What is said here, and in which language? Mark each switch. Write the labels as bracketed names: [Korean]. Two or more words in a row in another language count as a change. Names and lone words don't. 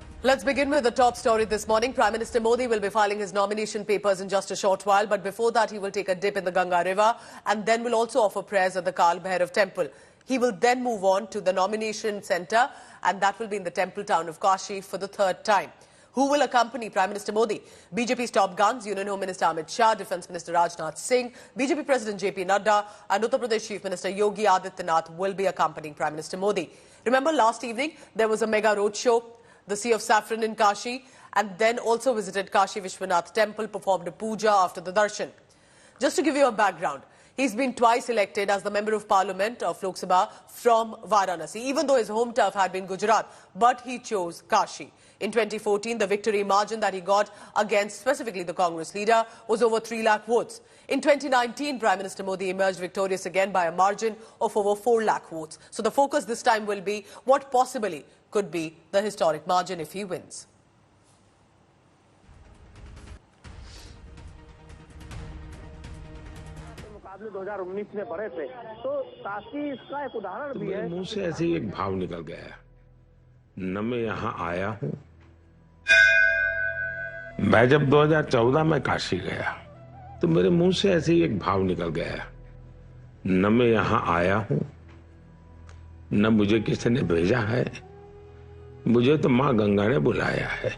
[English] Let's begin with the top story this morning. Prime Minister Modi will be filing his nomination papers in just a short while, but before that he will take a dip in the Ganga River and then will also offer prayers at the Kal Bhairav temple. He will then move on to the nomination centre, and that will be in the temple town of Kashi for the third time. Who will accompany Prime Minister Modi? BJP's top guns, Union Home Minister Amit Shah, Defence Minister Rajnath Singh, BJP President JP Nadda and Uttar Pradesh Chief Minister Yogi Adityanath will be accompanying Prime Minister Modi. Remember, last evening there was a mega roadshow, the Sea of Saffron in Kashi, and then also visited Kashi Vishwanath temple, performed a puja after the darshan. Just to give you a background, he's been twice elected as the Member of Parliament of Lok Sabha from Varanasi, even though his home turf had been Gujarat, but he chose Kashi. In 2014, the victory margin that he got against specifically the Congress leader was over 3 lakh votes. In 2019, Prime Minister Modi emerged victorious again by a margin of over 4 lakh votes. So the focus this time will be what possibly could be the historic margin if he wins. [Hindi] मुकाबले 2019 में बढ़े थे तो काशी इसका एक उदाहरण भी है। मुंह से ऐसे ही एक भाव निकल गया, न मैं यहाँ आया हूँ। मैं जब 2014 में काशी गया तो मेरे मुंह से ऐसे ही एक भाव निकल गया, न मैं यहाँ आया हूँ, न मुझे किसी ने भेजा है, मुझे तो माँ गंगा ने बुलाया है।